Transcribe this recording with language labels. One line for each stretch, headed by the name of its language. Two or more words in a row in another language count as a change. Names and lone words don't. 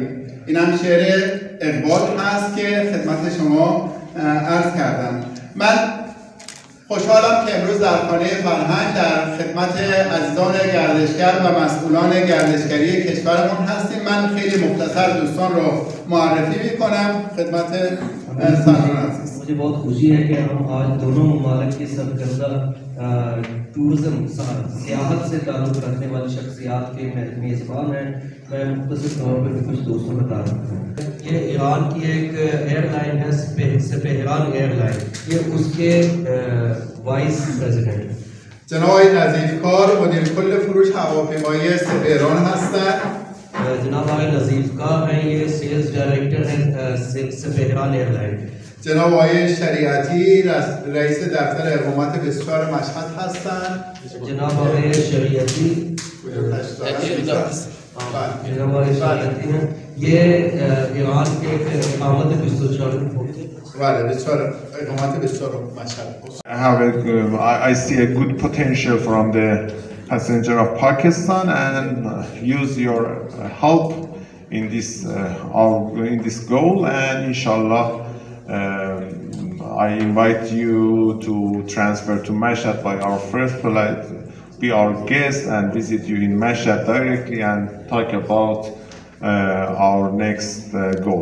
Persian: این هم شعر اقبال هست که خدمت شما عرض کردم. من خوشحالم که امروز در خانه فرهنگ در خدمت عزیزان گردشگر و مسئولان گردشگری کشورمون هستیم. من خیلی مختصر دوستان رو معرفی میکنم خدمت سران عزیز.
Urdu: مجھے بہت خوشی ہے کہ ہم آج دونوں ممالک کی سرکردہ ٹورزم سیاحت سے تعلق رکھنے والی شخصیات کے میزبان ہیں. میں مختصر طور پہ کچھ دوستوں بتا رہا ہوں. یہ ایران کی ایک
English: air line
Urdu: ہے سپہران ایئر لائن, یہ اس کے
English: vice president
Persian: جناب نظیف کار مدیر کل فروش هواپیمایی سپهران هستند.
Urdu: جناب آقای نظیف کار ہیں, یہ
English: sales director
Urdu: ہیں سپہران ایئر لائن.
Persian: جناب آقای شریعتی رئیس دفتر اقامت 24 مشهد هستند.
Urdu: جناب آقای شریعتی جناب آقای شریعتی ہیں, یہ ایران کے اقامت 24
Persian: اقامت 24 مشهد.
English: I see a good potential from the passenger of Pakistan and use your help in this goal, and inshallah I invite you to transfer to Mashhad by our first flight, be our guest and visit you in Mashhad directly and talk about our next goal.